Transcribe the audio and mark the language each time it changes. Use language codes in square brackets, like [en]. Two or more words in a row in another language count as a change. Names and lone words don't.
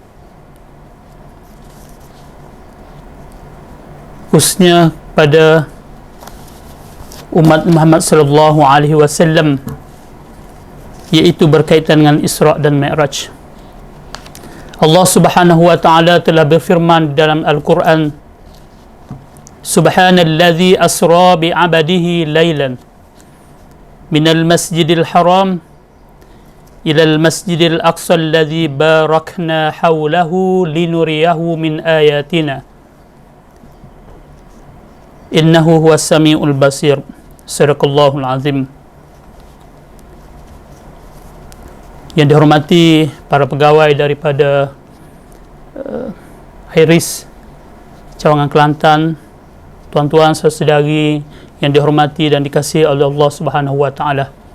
[ms] khususnya pada umat Muhammad [ar] صلى الله عليه وسلم, [ms] iaitu berkaitan dengan Isra' dan Mi'raj. Allah [ar] سبحانه وتعالى [ms] telah berfirman dalam Al-Quran, [ar] سبحان الذي أسرى بعبده ليلا من المسجد الحرام إلى المسجد الأقصى الذي باركنا حوله لنريه من آياتنا إنه هو السميع البصير. صدق الله العظيم. [ms] Yang dihormati para pegawai daripada Iris Cawangan Kelantan, tuan-tuan saudari yang dihormati dan dikasihi oleh Allah [ar] سبحانه وتعالى.